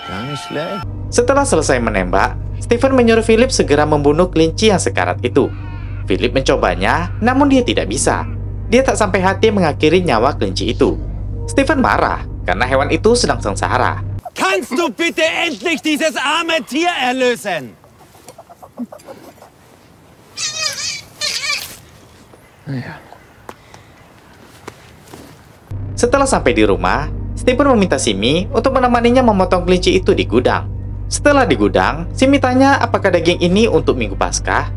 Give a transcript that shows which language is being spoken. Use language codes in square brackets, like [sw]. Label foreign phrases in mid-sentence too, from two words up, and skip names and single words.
[id] Setelah selesai menembak, Stephen menyuruh Philip segera membunuh kelinci yang sekarat itu. Philip mencobanya, namun dia tidak bisa. Dia tak sampai hati mengakhiri nyawa kelinci itu. Stephen marah karena hewan itu sedang sengsara. [de] Kannst du bitte endlich dieses arme Tier erlösen? [id] Setelah sampai di rumah, Stephen meminta Simi untuk menemaninya memotong kelinci itu di gudang. Setelah di gudang, Simi tanya apakah daging ini untuk Minggu Paskah.